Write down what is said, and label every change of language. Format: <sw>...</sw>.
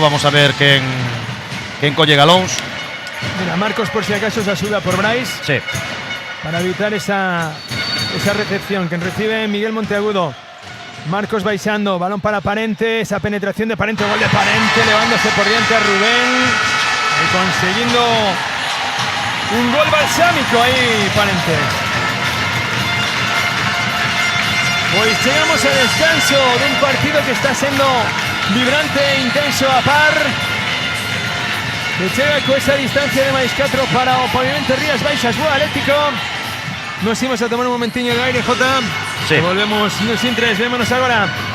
<gl>Vamos a ver quen colle galóns. Mira, Marcos por si acaso se asuda por Brais. Sí.</gl> <es>Para evitar esa recepción. Quien recibe Miguel Monteagudo.</es> <gl>Marcos baixando, balón para Parente. Esa penetración de Parente, gol de Parente, levándose por diante a Rubén.</gl> <es>Y consiguiendo un gol balsámico ahí, Parente. Pues llegamos al descanso de un partido que está siendo vibrante e intenso a par. Que llega con esa distancia</es> <gl>de máis 4 para o Pavimento Rías Baixas Boa Atlético.</gl> <es>Nos íbamos a tomar un momentiño de aire, Jota. Sí.</es> <gl>E volvemos nos intres, vémonos agora.</gl>